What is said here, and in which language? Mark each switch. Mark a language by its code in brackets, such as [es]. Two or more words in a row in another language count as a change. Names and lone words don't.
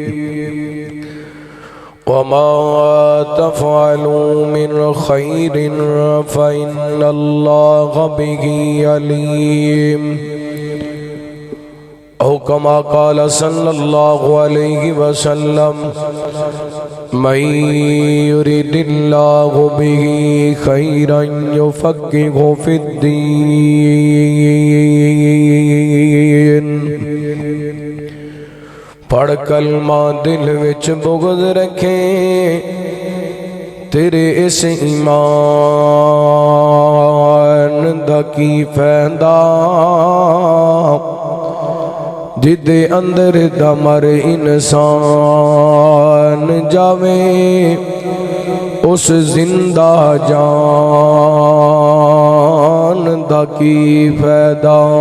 [ar] وما تفعلوا من خير فإن الله به عليم. أو كما قال صلى الله عليه وسلم من يرد الله به خيرا يفقهه في الدين. [pa] پڑھ کلمہ دل وچ بغض رکھے تیرے اس ایمان دا کی فائدہ جدے اندر دم ہر انسان جاوے اس زندہ جان دا کی فائدہ.